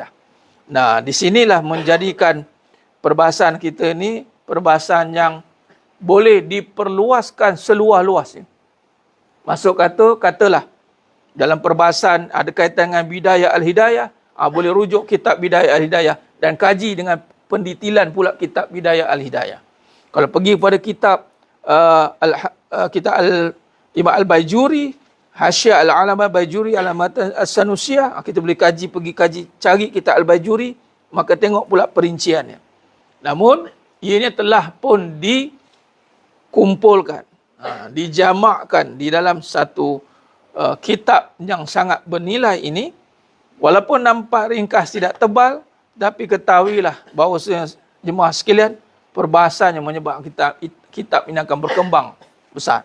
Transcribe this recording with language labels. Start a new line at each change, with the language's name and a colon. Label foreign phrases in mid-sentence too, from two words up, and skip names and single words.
Malay: Nah, di sinilah menjadikan perbahasan kita ni perbahasan yang boleh diperluaskan seluas-luasnya. Masuk katalah dalam perbahasan ada kaitan dengan Bidayah Al-Hidayah, boleh rujuk kitab Bidayah Al-Hidayah dan kaji dengan pendetilan pula kitab Bidayah Al-Hidayah. Kalau pergi pada kitab kitab Imam Al-Bajuri, Hasyiah Al-Alamah Bajuri Alamatan As-Sanusiyah, kita boleh pergi kaji, cari kitab Al-Bajuri, maka tengok pula perinciannya. Namun, ianya telah pun dikumpulkan, dijamakkan di dalam satu kitab yang sangat bernilai ini. Walaupun nampak ringkas tidak tebal, tapi ketahuilah bahawa jemaah sekalian, perbahasannya menyebabkan kitab ini akan berkembang besar.